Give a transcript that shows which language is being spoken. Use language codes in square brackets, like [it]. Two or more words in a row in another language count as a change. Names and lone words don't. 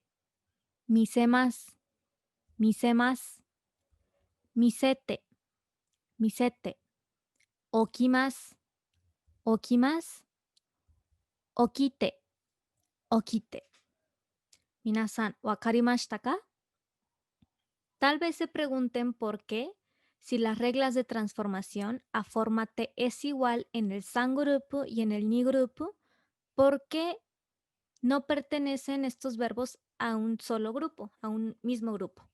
[ja] 見せます。見せます。見せて、見せて。起きます。起きます。起きて、起きて。皆さん、わかりましたか [es] ？Tal vez se pregunten por qué, si las reglas de transformación a forma T es igual en el San grupo y en el Ni grupo, ¿por qué no pertenecen estos verbos a un solo grupo, a un mismo grupo?